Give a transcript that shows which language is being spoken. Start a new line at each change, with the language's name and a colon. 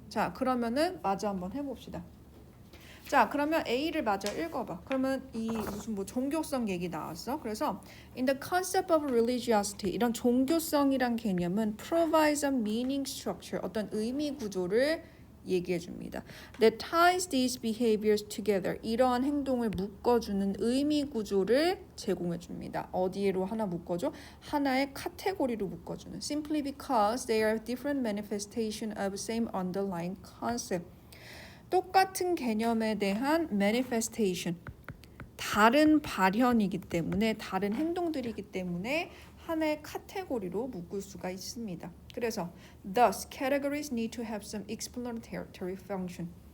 Korean: 자, 그러면은 마저 한번 해봅시다. 자, 그러면 A를 마저 읽어봐. 그러면 이 무슨 뭐 종교성 얘기 나왔어. 그래서
English: in the concept of religiosity
Korean: 이런 종교성이란 개념은
English: provides a meaning structure
Korean: 어떤 의미 구조를 얘기해 줍니다.
English: That ties these behaviors together.
Korean: 이러한 행동을 묶어주는 의미 구조를 제공해 줍니다. 어디로 하나 묶어줘? 하나의 카테고리로 묶어주는.
English: Simply because they are different manifestation of same underlying concept.
Korean: 똑같은 개념에 대한 manifestation. 다른 발현이기 때문에 다른 행동들이기 때문에 하나의 카테고리로 묶을 수가 있습니다. 그래서
English: thus categories need to have some explanatory function.